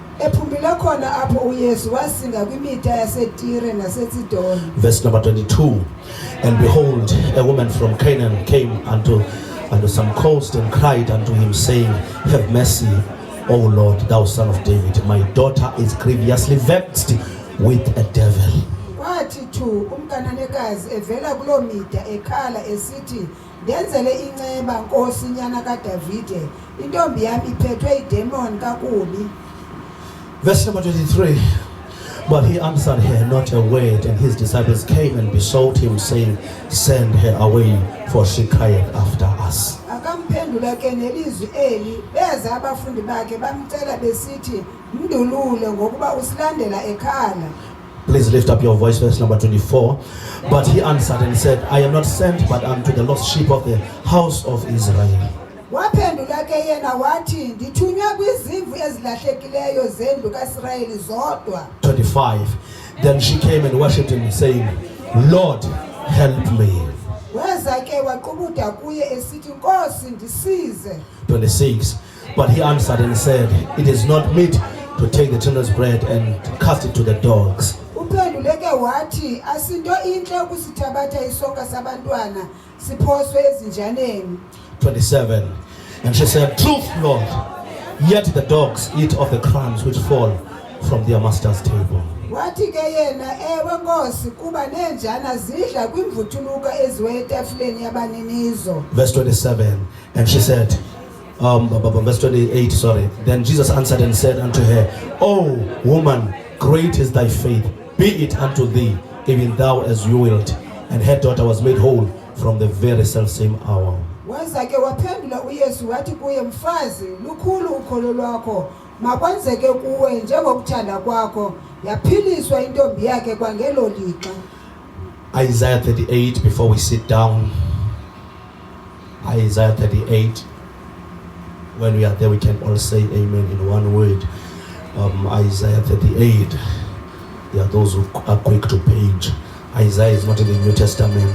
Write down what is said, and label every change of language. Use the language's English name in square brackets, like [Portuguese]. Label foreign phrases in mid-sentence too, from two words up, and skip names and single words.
[English] Verse number 22. And behold, a woman from Canaan came unto some coast and cried unto him, saying, Have mercy, O Lord, thou son of David. My daughter is grievously vexed with a devil. [Xhosa] Denzele inceba nkosi nyana kaDavide intombi yami iphethwe idemon kakubi. [English] Verse number 23. But he answered her not a word, and his disciples came and besought him, saying, Send her away, for she crieth after us. [Xhosa] Akamphendula ke nelizwi eli beza abafundi bakhe bamcela besithi mndulule ngokuba usilandela ekhala. [English] Please lift up your voice, verse number 24. But he answered and said, I am not sent but unto the lost sheep of the house of Israel. [Xhosa] Waphendula ke yena wathi ndithunywa kwizimvu ezilahlekileyo zendlu kaIsrayeli zodwa. [English] 25. Then she came and worshipped him, saying, Lord, help me. [Xhosa] Weza ke waqubuda kuye esithi Nkosi ndisize. [English] 26. But he answered and said, It is not meet to take the children's bread and cast it to the dogs. [Xhosa] Uphenduleke wathi asinto inhle ukusithabatha isonka sabantwana siphoswe ezinjaneni. [English] 27. And she said, Truth, Lord, yet the dogs eat of the crumbs which fall from their master's table. [Xhosa] Wathi ke yena ewe Nkosi kuba nenjana zidla kwimvuthuluka eziwe etafuleni yabaninizo. [English] Verse 27. And she said, verse 28, sorry. Then Jesus answered and said unto her, O woman, great is thy faith, be it unto thee, even thou as you wilt. And her daughter was made whole from the very selfsame hour. [Xhosa] Waza ke waphendula uYesu wathi kuye mfazi lukhulu ukholo lwakho makwenzeke kuwe njengokuthanda kwakho yaphiliswa intombi yakhe kwangelo lixa. [English] Isaiah 38 before we sit down. Isaiah 38. When we are there, we can all say amen in one word. Isaiah 38. There are those who are quick to page. Isaiah is not in the New Testament.